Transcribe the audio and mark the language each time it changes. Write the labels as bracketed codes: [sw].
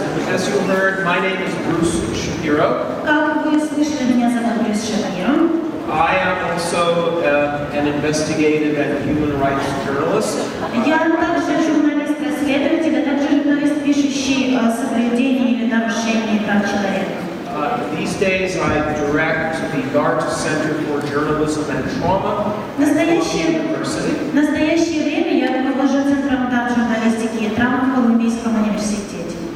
[en] As you heard, my name is Bruce Shapiro. [ru] Как вы слышали, меня зовут Брюс Шапиро. [en] I am also an investigative and human rights journalist. [ru] Я также журналист-расследователь, а также журналист, пишущий о соблюдении или нарушении прав человека. [en] These days I direct the Darт Center for Journalism and Trauma at Columbian University. [ru] В настоящее время я руковожу центром Дарт журналистики и травм в Колумбийском университете,